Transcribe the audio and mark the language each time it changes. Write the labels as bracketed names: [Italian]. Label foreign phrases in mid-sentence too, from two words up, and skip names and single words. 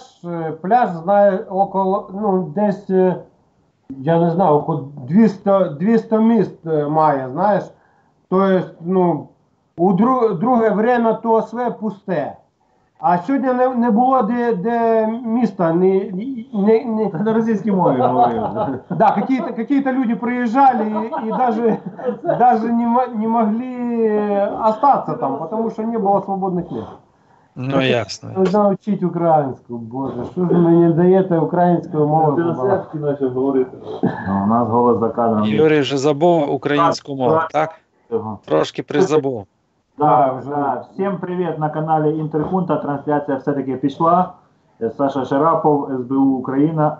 [Ukrainian] Пляж, знаю, около, десь, я не знаю, около 200 міст має, знаєш. Тобто, у друге время то все пусте. А сьогодні не було де міста, на російській мові говорили. [Russian] Да, какие-то люди приезжали и даже не могли остаться там, потому что не было свободных мест. Ну, ясно. Нужно учить украинскую, боже, что же вы не даете украинскую мову? У нас голос за кадром. [Ukrainian] Юрій вже забув українську мову, так? Трошки призабув. Да. Всім привіт на каналі Інтерхунта. Трансляція все-таки пішла. Саша Шарапов, СБУ Україна.